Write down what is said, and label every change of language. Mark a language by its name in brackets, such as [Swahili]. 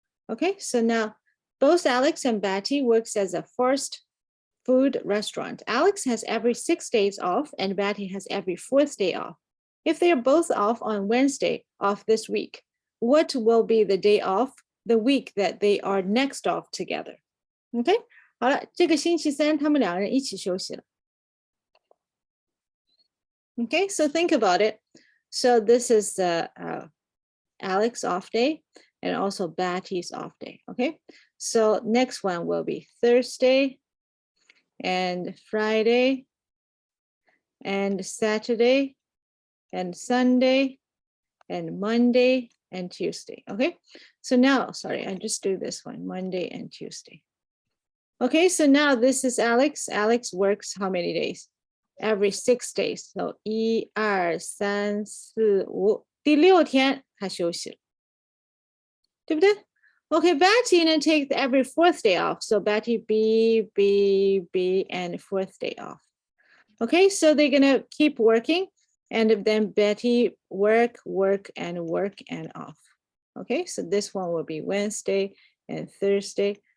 [English] Okay, so now both Alex and Betty works as a fast food restaurant. Alex has every 6 days off and Betty has every 4th day off. If they are both off on Wednesday of this week, what will be the day off the week that they are next off together? [Chinese] Okay, 好了，这个星期三他们两个人一起休息了。 [English] Okay, so think about it. So this is the Alex off day and also Betty's off day. Okay, so next one will be Thursday and Friday and Saturday and Sunday and Monday and Tuesday. Okay, so now, sorry, I just do this one, Monday and Tuesday. Okay, so now this is Alex. Alex works how many days? Every 6 days. [Chinese] So 1、2、3、4、5，第6天他休息了，对不对？ [English] Okay, Betty then take every 4th day off. So Betty B, and 4th day off. Okay, so they're gonna keep working, and then Betty work, and off. Okay, so this one will be Wednesday and Thursday.